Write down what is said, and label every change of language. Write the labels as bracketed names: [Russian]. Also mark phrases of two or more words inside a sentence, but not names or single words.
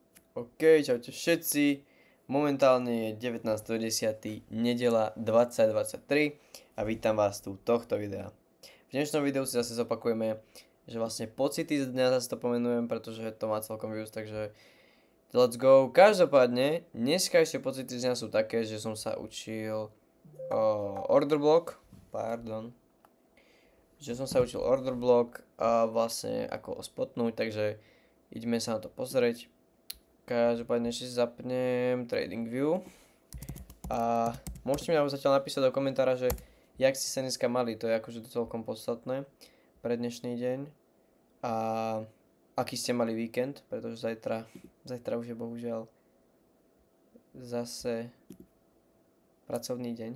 [Slovak] OK, čaute všetci. Momentálne je 19.10. nedela 2023 a vítam vás tu tohto videa. V dnešnom videu si zase zopakujeme, že vlastne pocity z dňa zase to pomenujem, pretože to má celkom views, takže [English] let's go. [Slovak] Každopádne, dneskajšie pocity z dňa sú také, že som sa učil [English] order block, [Slovak] a vlastne ako spotnúť, takže ideme sa na to pozrieť. Každopádne ešte si zapnem TradingView a môžete mi zatiaľ napísať do komentára, že jak ste sa dneska mali, to je akože celkom podstatné pre dnešný deň a aký ste mali víkend, pretože zajtra už je bohužiaľ zase pracovný deň.